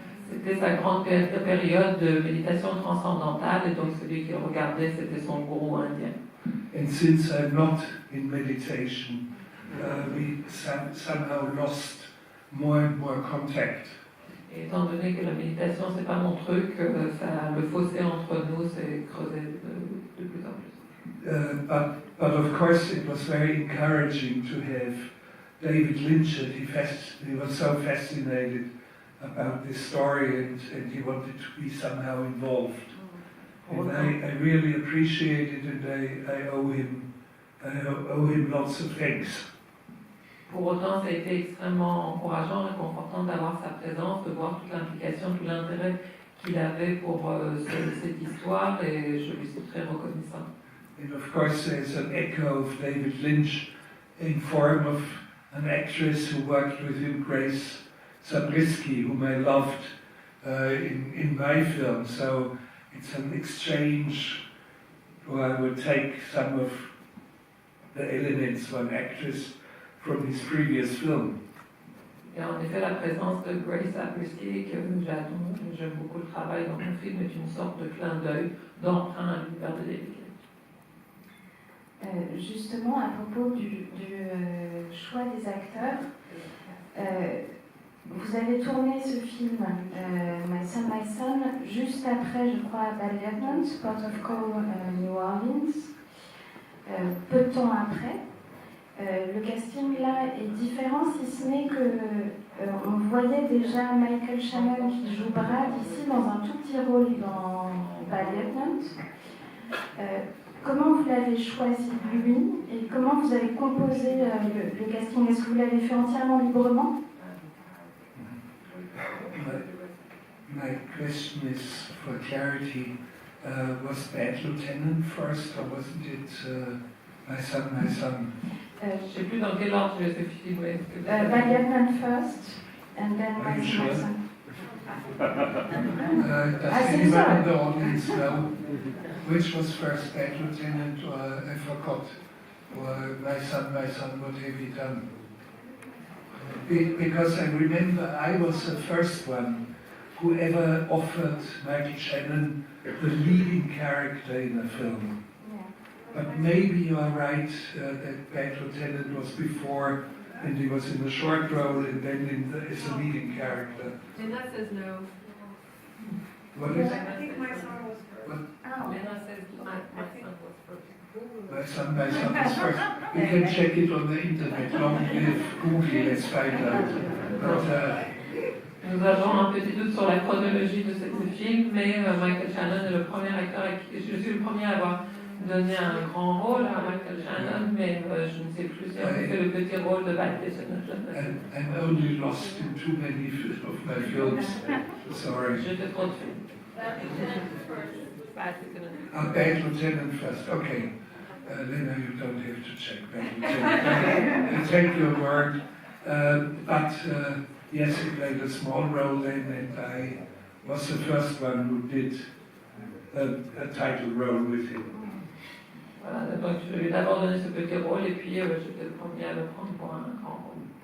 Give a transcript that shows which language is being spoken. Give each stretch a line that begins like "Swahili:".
French: C'était sa grande période de méditation transcendantale, et donc celui qui regardait, c'était son gourou indien.
English: And since I'm not in meditation, we somehow lost more and more contact.
French: Et étant donné que la méditation, c'est pas mon truc, le fossé entre nous s'est creusé de plus en plus.
English: But of course it was very encouraging to have David Lynch, and he was so fascinated about this story, and he wanted to be somehow involved.
French: Pour
English: And
French: autant,
English: I really appreciate it, and I owe him lots of thanks.
French: pour autant, ça a été extrêmement encourageant, réconfortant d'avoir sa présence, de voir toute l'implication, tout l'intérêt qu'il avait pour cette histoire, et je lui suis très reconnaissant.
English: And of course, there's an echo of David Lynch in form of an actress who worked with him, Grace Zabriskie, whom I loved in my film. So it's an exchange where I would take some of the elements of an actress from his previous film.
French: Et en effet, la présence de Grace Zabriskie, que j'aime beaucoup le travail dans mon film, est une sorte de clin d'œil, d'emprunt à l'univers de David Lynch. Justement, à propos du choix des acteurs, vous avez tourné ce film, My Son, juste après, je crois, Bad Lieutenant, Port of Call, New Orleans, peu de temps après. Le casting là est différent, si ce n'est que on voyait déjà Michael Shannon qui joue Brad ici dans un tout petit rôle dans Bad Lieutenant. Comment vous l'avez choisi lui et comment vous avez composé le casting? Est-ce que vous l'avez fait entièrement librement?
English: My question is for clarity. Was Bad Lieutenant first, or wasn't it My Son?
French: Je ne sais plus dans quel ordre je les ai filmés.
English: Bad Lieutenant first, and then Are you My sure? Son. Does anyone in the audience know which was first, Bad Lieutenant, or I forgot, or My Son, what have you done? Because I remember I was the first one who ever offered Michael Shannon the leading character in a film. Yeah. But maybe you are right that Bad Lieutenant was before, and he was in the short role and then as a leading character. Lena says no. What is it? I think my son was first. Lena says my son was first. My Son was first. We can check it on the internet. Long live Google, let's find out. But,
French: Nous avons un petit doute sur la chronologie de ce film, mais Michael Shannon est le premier acteur à qui je suis le premier à avoir donné un grand rôle à Michael Shannon, mais je ne sais plus si on a fait le petit rôle de Bad Lieutenant.
English: I'm only lost in too many of my films. Sorry.
French: J'ai fait trop de films.
English: Bad Lieutenant first. Bad Lieutenant. Bad Lieutenant first. Okay. Lena, you don't have to check Bad Lieutenant. I take your word. But yes, he played a small role then, and I was the first one who did a title role with him.
French: Voilà, donc je lui ai d'abord donné ce petit rôle et puis j'étais le premier à le prendre pour un grand rôle.